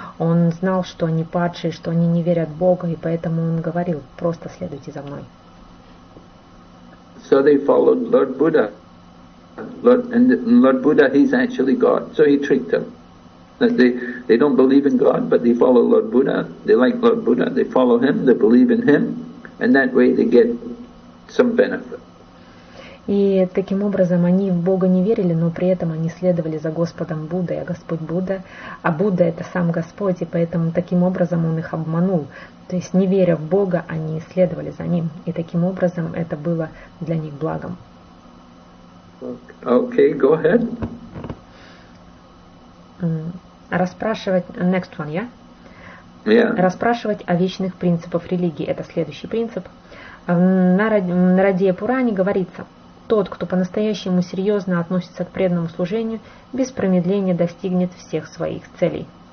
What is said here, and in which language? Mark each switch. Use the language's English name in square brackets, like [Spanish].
[Russian] Он знал, что они падшие, что они не верят в Бога, и поэтому он говорил, просто следуйте за мной. [English] So they followed Lord Buddha. Lord Buddha, he's actually God, so he tricked them. That they don't believe in God, but they follow Lord Buddha. They like Lord Buddha, they follow him, they believe in him, and that way they get some benefit. [Russian] И таким образом они в Бога не верили, но при этом они следовали за Господом Буддой, а Господь Будда, а Будда это сам Господь, и поэтому таким образом он их обманул. То есть не веря в Бога, они следовали за ним, и таким образом это было для них благом. [English] Okay, go ahead. [Russian] Расспрашивать, [English] next one, yeah? Yeah. [Russian] Расспрашивать о вечных принципах религии, это следующий принцип. В Нарадия Пуране говорится, тот, кто по-настоящему серьезно относится к преданному служению, без промедления достигнет всех своих целей.